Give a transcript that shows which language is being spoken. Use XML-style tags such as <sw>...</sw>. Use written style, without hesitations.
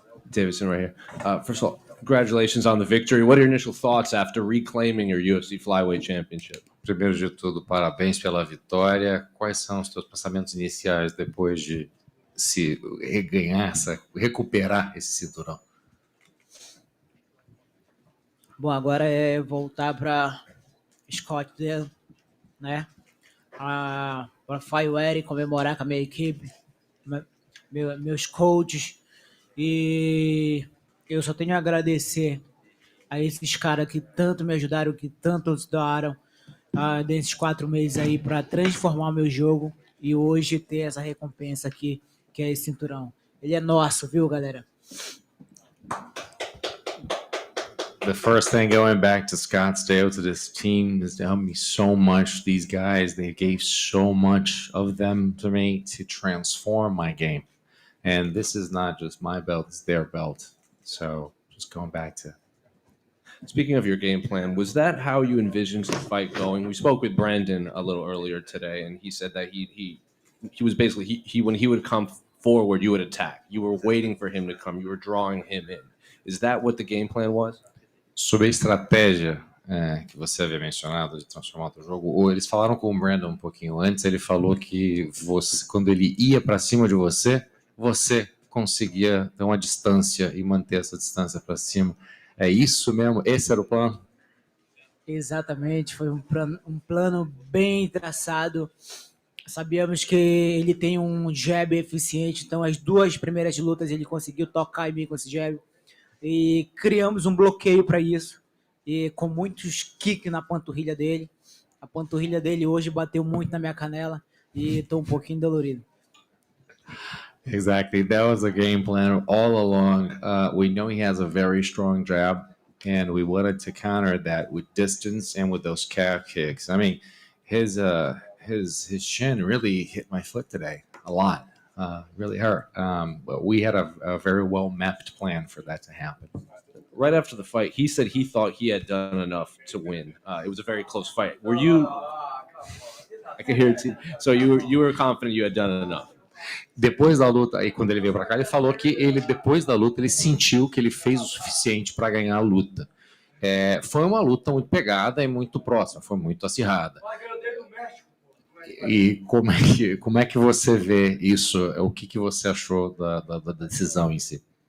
<en>Davidson right here. First of all, congratulations on the victory. What are your initial thoughts after reclaiming your UFC Flyweight Championship?</en> <pt>Primeiro de tudo, parabéns pela vitória. Quais são os teus pensamentos iniciais depois de se recuperar esse cinturão? Bom, agora é voltar para Scottsdale, né? Para Fireware, comemorar com a minha equipe, meus coaches. E eu só tenho a agradecer a esses caras que tanto me ajudaram, que tanto nos doaram desses 4 meses aí para transformar o meu jogo e hoje ter essa recompensa aqui, que é esse cinturão. Ele é nosso, viu, galera?</pt> <en>The first thing, going back to Scottsdale, to this team, has helped me so much. These guys, they gave so much of them to me to transform my game. And this is not just my belt, it's their belt. So just going back to... Speaking of your game plan, was that how you envisioned the fight going? We spoke with Brandon a little earlier today, and he said that he was basically, when he would come forward, you would attack. You were waiting for him to come. You were drawing him in. Is that what the game plan was?</en> <pt>Sobre a estratégia que você havia mencionado de transformar o jogo, eles falaram com o Brandon um pouquinho antes, ele falou que você, quando ele ia para cima de você, você conseguia ter uma distância e manter essa distância para cima. É isso mesmo? Esse era o plano? Exatamente, foi um plano bem traçado. Sabíamos que ele tem um jab eficiente, então as 2 primeiras lutas ele conseguiu tocar em mim com esse jab. E criamos um bloqueio para isso, e com muitos kicks na panturrilha dele. A panturrilha dele hoje bateu muito na minha canela e estou um pouquinho dolorido.</pt> <en>Exactly. That was the game plan all along. We know he has a very strong jab, and we wanted to counter that with distance and with those calf kicks. I mean, his shin really hit my foot today a lot. really hurt. But we had a very well mapped plan for that to happen. Right after the fight, he said he thought he had done enough to win. It was a very close fight. Were you? I can hear it. So you were confident you had done enough.</en> <pt>Depois da luta, aí quando ele veio para cá, ele falou que ele depois da luta ele sentiu que ele fez o suficiente para ganhar a luta. Foi uma luta muito pegada e muito próxima, foi muito acirrada. E como é que você vê isso? O que você achou da decisão em si?</pt>